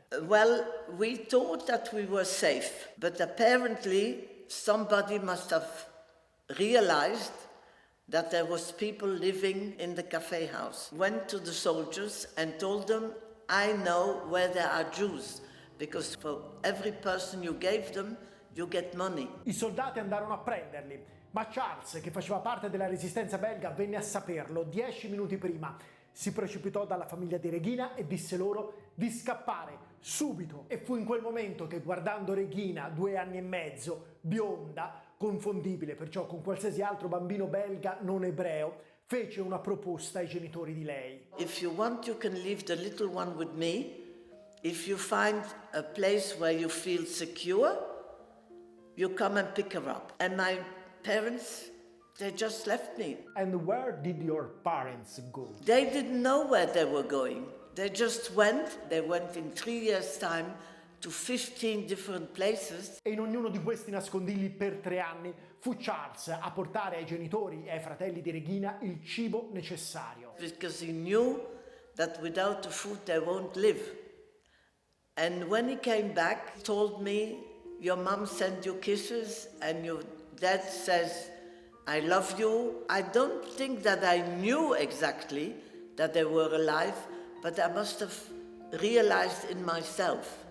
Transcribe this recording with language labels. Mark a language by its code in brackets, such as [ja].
[en] Well, we thought that we were safe, but apparently somebody must have realized that there was people living in the cafe house. Went to the soldiers and told them, I know where there are Jews, because for every person you gave them, you get money. [it] I soldati andarono a prenderli, ma Charles, che faceva parte della resistenza belga, venne a saperlo 10 minuti prima. Si precipitò dalla famiglia di Regina e disse loro di scappare subito. E fu in quel momento che, guardando Regina, 2 anni e mezzo, bionda, confondibile perciò con qualsiasi altro bambino belga non ebreo, fece una proposta ai genitori di lei. [en] If you want, you can leave the little one with me. If you find a place where you feel secure, you come and pick her up. And my parents, they just left me. And where did your parents go? They didn't know where they were going. They just went. They went in 3 years' time to 15 different places. [it] E in ognuno di questi nascondigli per 3 anni fu Charles a portare ai genitori e ai fratelli di Regina il cibo necessario. [en] Because he knew that without the food they won't live. And when he came back, he told me, your mom sent you kisses and your dad says, I love you. I don't think that I knew exactly that they were alive, but I must have realized in myself.